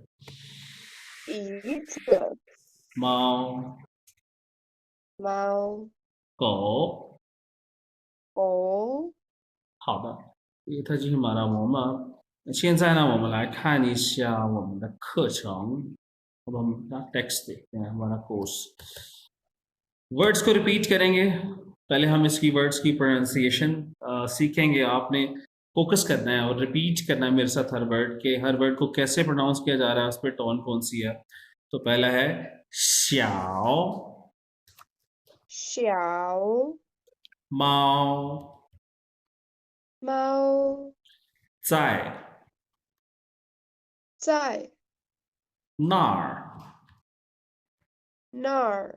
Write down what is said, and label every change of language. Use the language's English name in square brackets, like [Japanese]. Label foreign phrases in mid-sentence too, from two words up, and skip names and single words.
[Chinese] 椅子。猫，猫。狗。狗。好的，它就是马拉蒙嘛。现在呢，我们来看一下我们的课程。 [Hindi] अब हम टेक्स्ट देखते हैं हमारा कोर्स। वर्ड्स को रिपीट करेंगे। पहले हम इसकी वर्ड्स की प्रोनाउंसिएशन सीखेंगे। आपने फोकस करना है और रिपीट करना है मेरे साथ हर वर्ड के, हर वर्ड को कैसे प्रोनाउंस किया जा रहा है, उस पर टोन कौन सी है। तो पहला है श्याओ, [Chinese] 小 माओ, 猫在在那儿那儿。